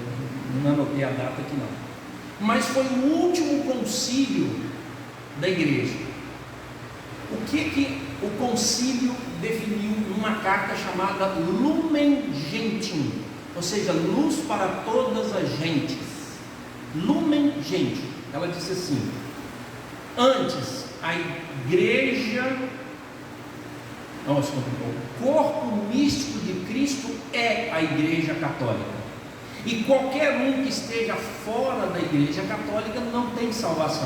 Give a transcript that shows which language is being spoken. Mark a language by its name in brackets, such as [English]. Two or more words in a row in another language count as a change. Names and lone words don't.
[Portuguese] Não anotei a data aqui não, mas foi o último concílio da igreja. O que o concílio definiu numa carta chamada Lumen Gentium, ou seja, luz para todas as gentes. Lumen Gentium, ela disse assim: antes a igreja, o corpo místico de Cristo é a Igreja Católica, e qualquer um que esteja fora da Igreja Católica não tem salvação.